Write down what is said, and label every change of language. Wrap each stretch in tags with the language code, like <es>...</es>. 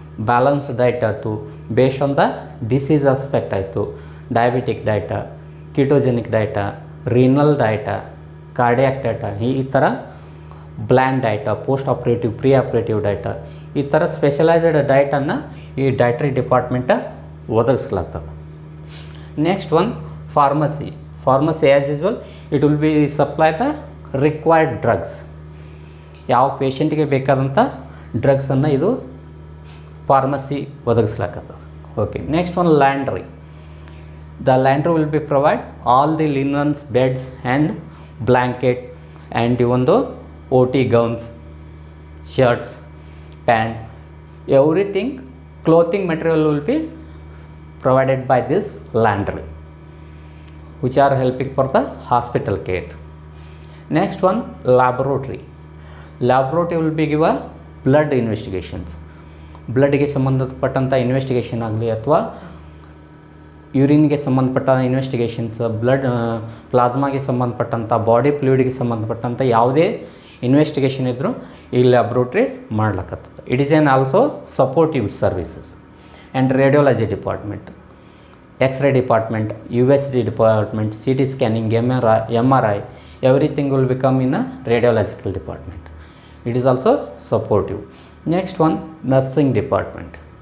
<kn>Balanced diet ಆಯಿತು, based on the disease aspect ಆಯಿತು, diabetic ಡಯಟ, ಕಿಟೋಜೆನಿಕ್ ಡಯಟ, renal ಡಯಟ, cardiac ಡಯಟ, ಈ ಥರ bland ಡಯಟ, post operative, pre operative ಡಯಟ, ಈ ಥರ ಸ್ಪೆಷಲೈಸ್ಡ್ ಡಯಟನ್ನು ಈ dietary department ಒದಗಿಸ್ಲಾಗ್ತದೆ.</kn> <en>Next one pharmacy. As usual it will be supply the required drugs.</en> <kn>ಯಾವ ಪೇಷಂಟಿಗೆ ಬೇಕಾದಂಥ ಡ್ರಗ್ಸನ್ನು ಇದು pharmacy ಒದಗಿಸ್ಲಾಕತ್ತದ.</kn> <en>Okay, next one, laundry. The laundry will be provide all the linens, beds and blanket, and even the OT gowns, shirts, pant, everything clothing material will be provided by this laundry, which are helping for the hospital care. Next one, laboratory. Laboratory will be give a blood investigations.</en> <kn>ಬ್ಲಡ್ಗೆ ಸಂಬಂಧಪಟ್ಟಂಥ investigation ಆಗಲಿ ಅಥವಾ ಯೂರಿನ್ಗೆ ಸಂಬಂಧಪಟ್ಟ investigations, blood ಪ್ಲಾಸ್ಮಾಗೆ ಸಂಬಂಧಪಟ್ಟಂಥ, body ಫ್ಲೂಯಿಡ್ಗೆ ಸಂಬಂಧಪಟ್ಟಂಥ ಯಾವುದೇ investigation ಇದ್ದರೂ ಈ laboratory ಮಾಡ್ಲಕ್ಕತ್ತದ.</kn> <en>It is on also supportive services. And radiology department, X ray department, USD department, CT scanning, MRI, everything will become in a radiological department. It is also supportive. Next one, nursing department.</en>